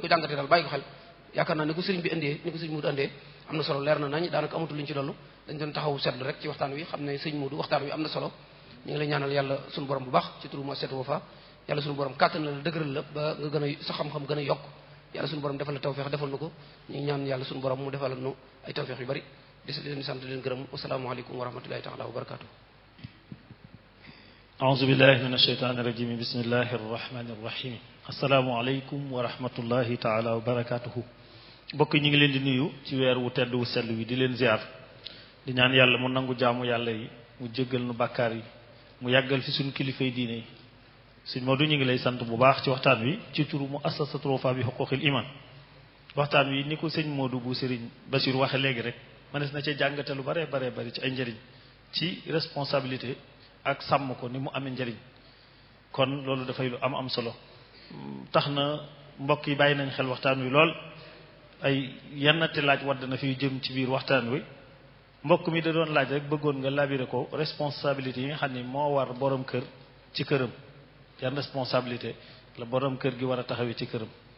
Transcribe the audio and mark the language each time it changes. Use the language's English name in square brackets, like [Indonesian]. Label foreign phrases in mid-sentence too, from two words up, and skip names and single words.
[Wolof] ko jàngatee daal bàyyi ko xel yaakaar naa ni ko sëriñ bi indee ni ko sëriñ Modou indee am na solo leer na nañ daanaka amatul luñ ci dollu dañ doon taxaw seetlu rek ci waxtaan wi xam ne sëriñ Modou waxtaan wi am na solo ñu ngi lay ñaanal yàlla suñu borom bu baax ci turu Muassasatul Wafa yàlla suñu borom kàttan la dëgëral la ba nga gën a sa xam-xam gën a yokk yàlla suñu borom defal la tawfeex defal na ko ñu ngi ñaan yàlla suñu borom mu defal nu ay tawfeex yu bari di leen sant leen gërëm [Arabic] السلام عليكم ورحمة الله تعالى وبركاته أعوذ بالله من الشيطان الرجيم بسم الله الرحمن الرحيم السلام عليكم ورحمة الله تعالى وبركاته [Wolof] bokk ñi ngi leen di nuyu ci weer wu tedd wu sell wi di leen ziar di ñaan yàlla mu nangu jaamu yàlla yi mu jéggal nu bàkkaar yi mu yàggal fi suñu kilifay diine yi sëñ Modou ñu ngi lay sant bu baax ci waxtaan wi ci turu Muassasatul Wafa bi huquqil iman waxtaan wi ni ko sëñ Modou bu Serigne Bachir waxe léegi rek mënees na ci jàngate lu bare bari ci ay njëriñ ci responsabilité ak sàmm ko ni mu amee njëriñ kon loolu dafay lu am solo tax na mbokk yi bàyyi nañ xel waxtaan wi lool ay yennati laaj wadd na fi jëm ci biir waxtaan wi mbokk mi da doon laaj rek bëggoon nga labiré ko responsabilité yi nga xam ni moo war borom kër ci këram yan responsabilité la borom kër gi war a taxawee ci këram.